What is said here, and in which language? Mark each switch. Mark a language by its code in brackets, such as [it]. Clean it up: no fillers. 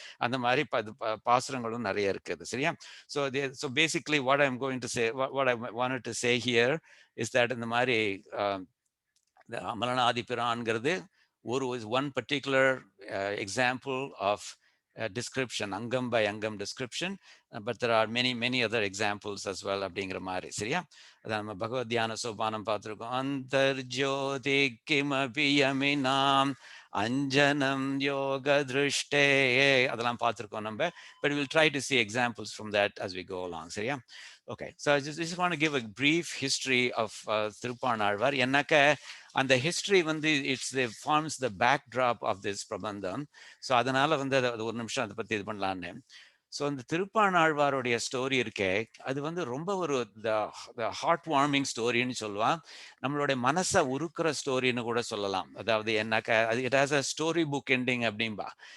[ta] அந்த மாதிரி பாசுரங்களும் நிறைய இருக்குது. சரியா? [en] so basically what I am going to say what I wanted to say here is that இந்த மாதிரி the அமலனாதிபிரான்கிறது ஒரு one particular example of description angam by angam description, but there are many other examples as well [ta] அப்படிங்கிற மாதிரி. சரியா? அதான் நம்ம பகவத் தியான சோபானம் பார்த்துருக்கோம். [sa] அந்தர்ஜோதி கிமபி யமினாம் அஞ்சனம் யோக திருஷ்டே [ta] அதெல்லாம் பார்த்துருக்கோம் நம்ம. [en] But we'll try to see examples from that as we go along. [ta] சரியா? [en] Okay, so I just want to give a brief history of Thiruppanazhwar. என்னக்க அந்த history வந்து forms the backdrop of this Prabandham. [ta] So அதனால வந்து அதை ஒரு நிமிஷம் அதை பற்றி இது பண்ணலான்னு. ஸோ அந்த திருப்பாணாழ்வாருடைய ஸ்டோரி இருக்கே அது வந்து ரொம்ப ஒரு ஹார்ட் வார்மிங் ஸ்டோரின்னு சொல்லுவான். நம்மளுடைய மனசை உருக்குற ஸ்டோரின்னு கூட சொல்லலாம். அதாவது என்னக்கா அது it has a story book ending அப்படின்பா.